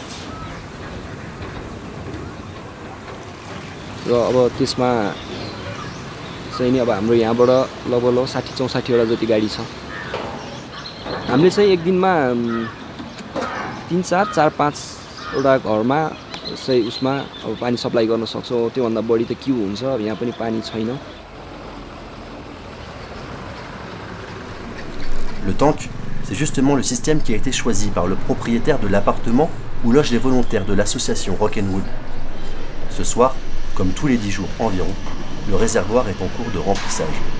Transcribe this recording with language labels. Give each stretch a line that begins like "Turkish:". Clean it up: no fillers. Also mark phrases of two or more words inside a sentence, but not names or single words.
Nepali: र अब त्यसमा चाहिँ नि अब हाम्रो यहाँबाट लगभग 60-64 वटा जति गाडी छ हामीले चाहिँ एक दिनमा 3-4-5 वटा घरमा चाहिँ उसमा अब पानी सप्लाई गर्न सक्छौं त्यो भन्दा बढी त क्यू हुन्छ अब यहाँ पनि पानी छैन.
French: Le tank, c'est justement le système qui a été choisi par le propriétaire de l'appartement où logent les volontaires de l'association Rock'n'Wood. Ce soir, comme tous les 10 jours environ, le réservoir est en cours de remplissage.